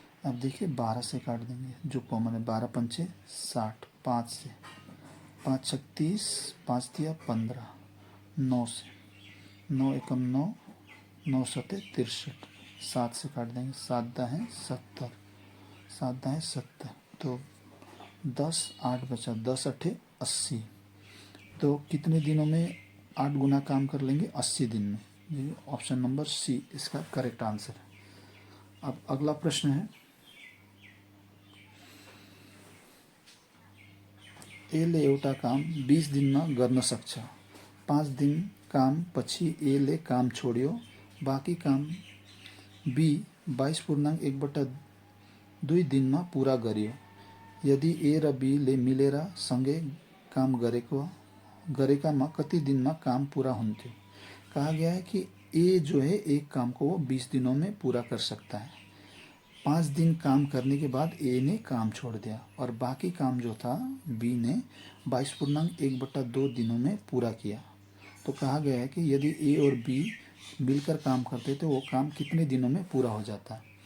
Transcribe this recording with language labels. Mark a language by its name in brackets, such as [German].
[Hindi] अब देखिए 12 से काट देंगे, जो कॉमन है, 12 पंचे 60, 5 से 5 छक 30, 5 दिया 15, 9 से 9 एकम 9, 9 सते 63, 7 से काट देंगे, 7 दा है 70, 7 दा है 70, तो 10 8 बचा, 10 अठे 80। तो कितने दिनों में 8 गुना काम कर लेंगे, 80 दिन में। ये ऑप्शन नंबर सी इसका करेक्ट आंसर है। [Nepali] अब अगला प्रश्न है, एले एउटा काम 20 दिनमा गर्न सक्छ, 5 दिन काम पछि एले काम छोड्यो, बाँकी काम बी 22.1/2 दिनमा पुरा गर्यो। यदि ए र बीले मिलेर सँगै काम गरेकामा कति दिनमा काम पूरा हुन्थ्यो। [Hindi] कहा गया है कि ए जो है एक काम को वो 20 दिनों में पूरा कर सकता है, 5 दिन काम करने के बाद ए ने काम छोड़ दिया, और बाकी काम जो था बी ने 22.1/2 दिनों में पूरा किया। तो कहा गया है कि यदि ए और बी मिलकर काम करते तो वो काम कितने दिनों में पूरा हो जाता।